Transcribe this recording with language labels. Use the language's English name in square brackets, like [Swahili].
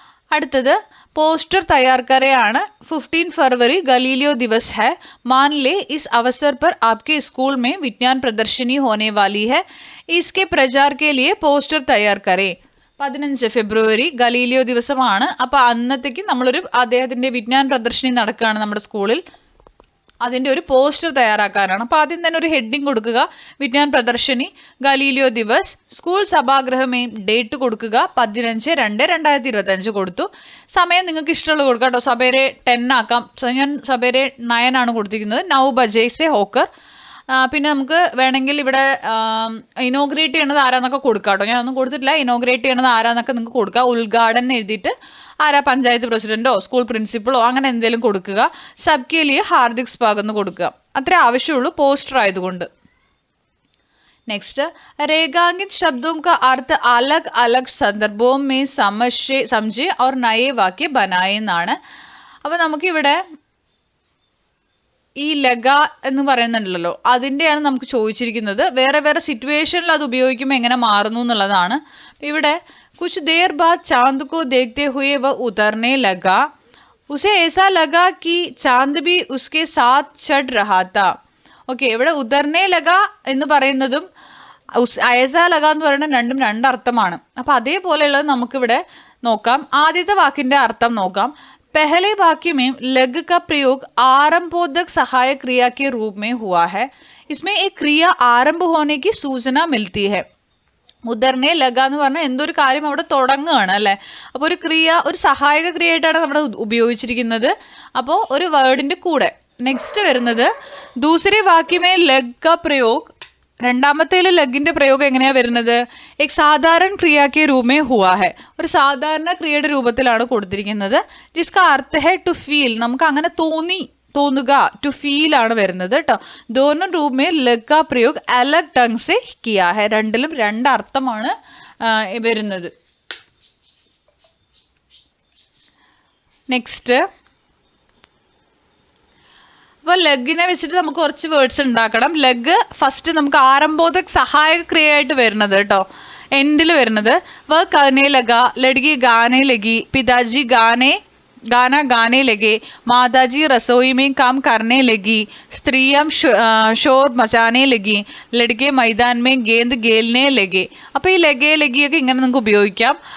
[Malayalam] അടുത്തത് [Hindi] पोस्टर तैयार करें 15 फरवरी गलीलियो दिवस है मान ले इस अवसर पर आपके स्कूल में विज्ञान प्रदर्शनी होने वाली है इसके प्रचार के लिए पोस्टर तैयार करें [Malayalam] 15 ഫെബ്രുവരി ഗലീലിയോ ദിവസമാണ്. അപ്പോൾ അന്നത്തേക്ക് നമ്മളൊരു അദ്ദേഹത്തിൻ്റെ വിജ്ഞാൻ പ്രദർശനി നടക്കുകയാണ് നമ്മുടെ സ്കൂളിൽ. അതിൻ്റെ ഒരു പോസ്റ്റർ തയ്യാറാക്കാനാണ്. അപ്പോൾ ആദ്യം തന്നെ ഒരു ഹെഡിങ് കൊടുക്കുക, Vigyan പ്രദർശനി Galileo Divas. School സഭാഗൃഹമേയും date കൊടുക്കുക 15/2/2025 കൊടുത്തു. സമയം നിങ്ങൾക്ക് ഇഷ്ടമുള്ളത് കൊടുക്കാം കേട്ടോ. സബേരെ 10 ആക്കാം. ഞാൻ സബേരെ 9 ആണ് കൊടുത്തിരിക്കുന്നത്. [Hindi] 9 ബജേ സെ ഹോക്കർ. [Malayalam] പിന്നെ നമുക്ക് വേണമെങ്കിൽ ഇവിടെ ഇനോഗ്രേറ്റ് ചെയ്യണത് ആരാന്നൊക്കെ കൊടുക്കാം കേട്ടോ. ഞാൻ ഒന്നും കൊടുത്തിട്ടില്ല. ഇനോഗ്രേറ്റ് ചെയ്യണത് ആരാന്നൊക്കെ നിങ്ങൾക്ക് കൊടുക്കുക. ഉദ്ഘാടനം എഴുതിയിട്ട് ആരാ, പഞ്ചായത്ത് പ്രസിഡന്റോ സ്കൂൾ പ്രിൻസിപ്പളോ അങ്ങനെ എന്തെങ്കിലും കൊടുക്കുക. [Hindi] സബ്കെ ലിയെ ഹാർദിക് സ്വാഗതം [Malayalam] എന്ന് കൊടുക്കുക. അത്രേ ആവശ്യമുള്ളൂ പോസ്റ്റർ ആയതുകൊണ്ട്. [Hindi] नेक्स्ट रेखांकित शब्दों का अर्थ अलग अलग संदर्भों में समझे और नए वाक्य बनाए [Malayalam] എന്നാണ്. അപ്പോൾ നമുക്കിവിടെ ഈ ലഗ എന്ന് പറയുന്നുണ്ടല്ലോ, അതിൻ്റെയാണ് നമുക്ക് ചോദിച്ചിരിക്കുന്നത്. വേറെ വേറെ സിറ്റുവേഷനിൽ അത് ഉപയോഗിക്കുമ്പോൾ എങ്ങനെ മാറുന്നു എന്നുള്ളതാണ്. ഇവിടെ [Hindi] कुछ देर बाद चांद को देखते हुए वह उतरने लगा उसे ऐसा लगा कि चांद भी उसके साथ चढ़ रहा था. [Malayalam] ഓക്കെ, ഇവിടെ ഉദർനെ ലഗ എന്ന് പറയുന്നതും അയസ ലഗ എന്ന് പറയുന്നത് രണ്ടും രണ്ടർത്ഥമാണ്. അപ്പം അതേപോലെയുള്ളത് നമുക്കിവിടെ നോക്കാം. ആദ്യത്തെ വാക്കിൻ്റെ അർത്ഥം നോക്കാം. [Hindi] पहले वाक्य में लग का प्रयोग आरंभोदक सहायक क्रिया के रूप में हुआ है. इसमें एक क्रिया आरंभ होने की सूचना मिलती है. [Malayalam] ഉദർനെ ലഗ എന്ന് പറഞ്ഞാൽ എന്തൊരു കാര്യം അവിടെ തുടങ്ങുകയാണ് അല്ലേ. അപ്പോൾ ഒരു ക്രിയ, ഒരു സഹായക ക്രിയയായിട്ടാണ് നമ്മുടെ ഉപയോഗിച്ചിരിക്കുന്നത്. അപ്പോൾ ഒരു വേർഡിൻ്റെ കൂടെ. നെക്സ്റ്റ് വരുന്നത് [Hindi] ദൂസരെ വാക്യമേ ലഗ് കാ പ്രയോഗ്. [Malayalam] രണ്ടാമത്തേൽ ലഗിൻ്റെ പ്രയോഗം എങ്ങനെയാണ് വരുന്നത്? [Hindi] एक साधारण क्रिया के रूप में हुआ है. [Malayalam] ഒരു സാധാരണ ക്രിയയുടെ രൂപത്തിലാണ് കൊടുത്തിരിക്കുന്നത്. [Hindi] जिसका अर्थ है टू फील. [Malayalam] നമുക്ക് അങ്ങനെ തോന്നുക, ടു ഫീൽ ആണ് വരുന്നത് കേട്ടോ. [Hindi] दोनों रूप में लग का प्रयोग अलग ढंग से किया है. [Malayalam] രണ്ടിലും രണ്ടർത്ഥമാണ് വരുന്നത്. നെക്സ്റ്റ് അപ്പോൾ ലഗിനെ വെച്ചിട്ട് നമുക്ക് കുറച്ച് വേർഡ്സ് ഉണ്ടാക്കണം. ലഗ് ഫസ്റ്റ് നമുക്ക് ആരംഭോദക് സഹായക ക്രിയയായിട്ട് വരുന്നത് കേട്ടോ, എൻഡിൽ വരുന്നത്. [Hindi] വ കർനെ ലഗ, ലഡ്കി ഗാനെ ലഗി, പിതാജി गाना गाने लगे, माताजी रसोई में काम करने लगी, स्त्रियां शोर मचाने लगी, लड़के मैदान में गेंद खेलने लगे. [Malayalam] അപ്പോൾ ഈ ലഗേ ലഗിയൊക്കെ ഇങ്ങനെ നിങ്ങൾക്ക് ഉപയോഗിക്കാം.